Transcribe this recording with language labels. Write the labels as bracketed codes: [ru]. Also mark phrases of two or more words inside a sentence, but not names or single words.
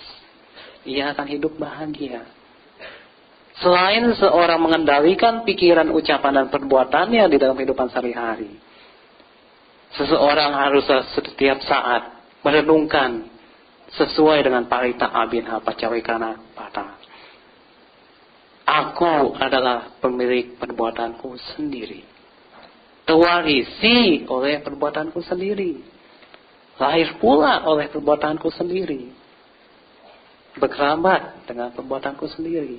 [id] Ia akan hidup bahagia. Selain seseorang mengendalikan pikiran, ucapan, dan perbuatannya di dalam kehidupan sehari-hari, seseorang harus setiap saat merenungkan sesuai dengan parita [pi] abinha pacawekana pata. [id] Aku adalah pemilik perbuatanku sendiri. Terwarisi oleh perbuatanku sendiri. Lahir pula oleh perbuatanku sendiri. Berkerabat dengan perbuatanku sendiri.